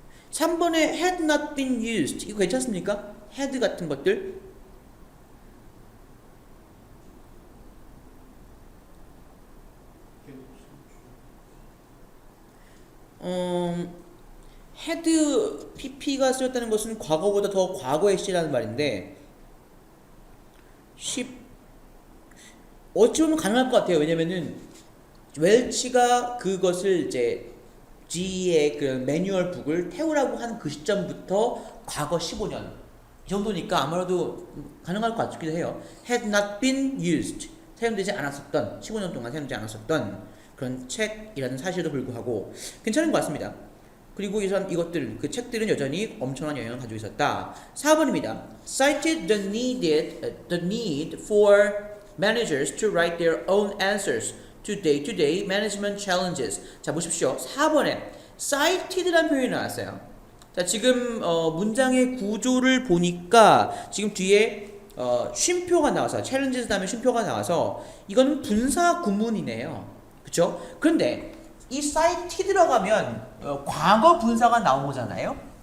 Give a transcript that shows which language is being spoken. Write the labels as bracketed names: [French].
[Korean] 3번에 had not been used 이거 괜찮습니까? had 같은 것들 had pp가 쓰였다는 것은 과거보다 더 과거의 시라는 말인데 어찌 보면 가능할 것 같아요. 왜냐면은 웰치가 그것을 이제 G의 그 매뉴얼 북을 태우라고 한 그 시점부터 과거 15년 이 정도니까 아무래도 가능할 것 같기도 해요. had not been used 사용되지 않았었던 15년 동안 사용되지 않았었던 그런 책이라는 사실에도 불구하고 괜찮은 것 같습니다. 그리고 이것들 그 책들은 여전히 엄청난 영향을 가지고 있었다. 4번입니다. [English] Cited the need for managers to write their own answers to day-to-day management challenges. [Korean] 자 보십시오. 4번에 cited라는 표현이 나왔어요. 자 지금 문장의 구조를 보니까 지금 뒤에 쉼표가 나와서 challenges 다음에 쉼표가 나와서 이거는 분사 구문이네요. 그렇죠? 그런데 이 cite에 들어가면 과거 분사가 나온 거잖아요.